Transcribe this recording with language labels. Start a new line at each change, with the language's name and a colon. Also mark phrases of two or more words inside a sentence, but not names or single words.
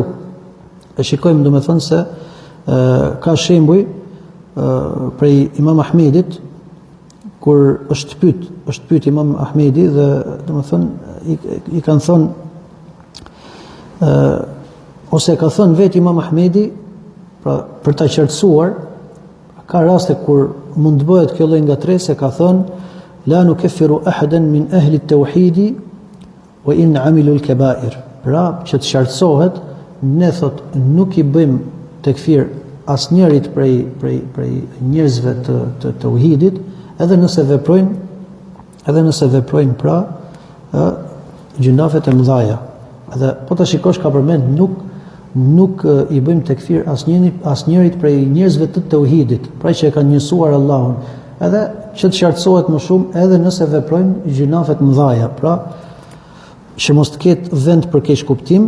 Albanian: E shikojmë domethënë se ka shembuj prej Imam Ahmedit, kur është pyet Imam Ahmedi dhe domethënë i kanë thonë ose ka thënë vetë Imam Ahmedi, pra për ta qartësuar, ka raste kur mund të bëhet kjo lloj ngatresë, ka thënë
Arabic: لا نكفر أحدا من أهل التوحيد وإن عملوا الكبائر.
Albanian: Pra që të qartësohet, ne thot nuk i bëjmë tekfir asnjërit prej njerëzve të tauhidit, edhe nëse veprojnë pra gjunafet e mëdhaja. Edhe po ta shikosh ka përmend nuk i bëjmë tekfir asnjërit prej njerëzve të tauhidit, pra që e kanë njësuar Allahun, edhe që të qartësohet më shumë edhe nëse veprojnë gjunafet mëdhaja, pra që mos të ketë vend për keq kuptim.